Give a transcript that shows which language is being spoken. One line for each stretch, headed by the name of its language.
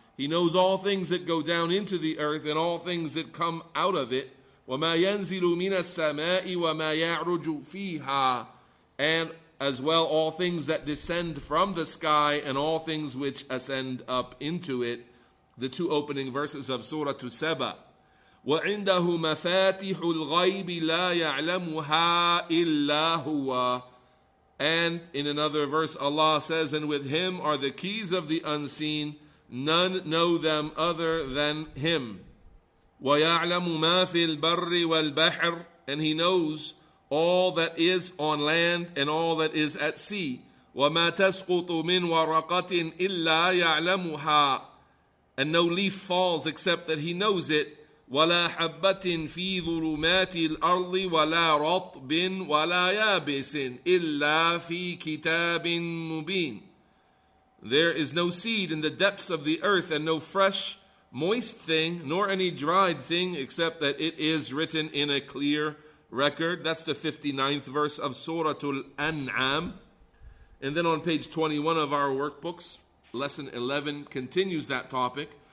English: He knows all things that go down into the earth and all things that come out of it.
Arabic: وَمَا يَنْزِلُ مِنَ السَّمَاءِ وَمَا يَعْرُجُ فِيهَا.
English: And as well all things that descend from the sky and all things which ascend up into it. The 2 opening verses of Surah Saba.
Arabic: وعنده مفاتح الغيب لا يعلمها إلا هو.
English: And in another verse Allah says, and with him are the keys of the unseen, none know them other than him.
Arabic: ويعلم ما في البر والبحر.
English: And he knows all that is on land and all that is at sea.
Arabic: وما تسقط من ورقة إلا يعلمها.
English: And no leaf falls except that he knows it.
Arabic: ولا حبة في ظلمات الأرض ولا رطب ولا يابس إلا في كتاب مبين.
English: There is no seed in the depths of the earth, and no fresh, moist thing, nor any dried thing, except that it is written in a clear record. That's the 59th verse of Surah Al-An'am. And then on page 21 of our workbooks, lesson 11 continues that topic.